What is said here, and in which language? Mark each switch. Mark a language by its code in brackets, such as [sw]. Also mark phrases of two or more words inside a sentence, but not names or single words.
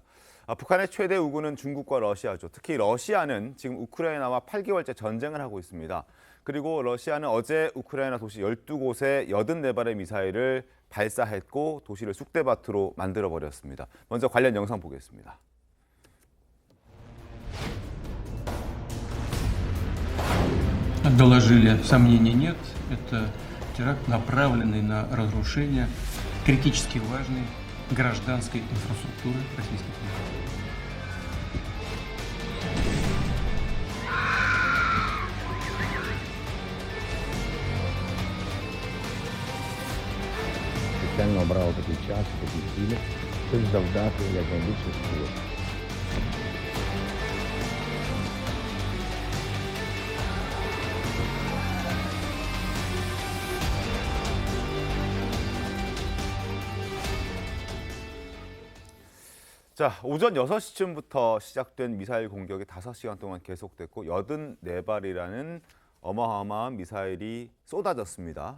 [ko] 북한의 최대 우군은 중국과 러시아죠. 특히 러시아는 지금 우크라이나와 8개월째 전쟁을 하고 있습니다. 그리고 러시아는 어제 우크라이나 도시 12곳에 84발의 미사일을 발사했고 도시를 쑥대밭으로 만들어버렸습니다. 먼저 관련 영상 보겠습니다. [ru] Доложили, сомнений нет. Это теракт, направленный на разрушение критически важной гражданской инфраструктуры Российской Федерации. [uk] Спеціально обрав такий час, такі цілі, щоб завдати якнайбільше шкоди. [ko] 자, 오전 6시쯤부터 시작된 미사일 공격이 5시간 동안 계속됐고 84발이라는 어마어마한 미사일이 쏟아졌습니다.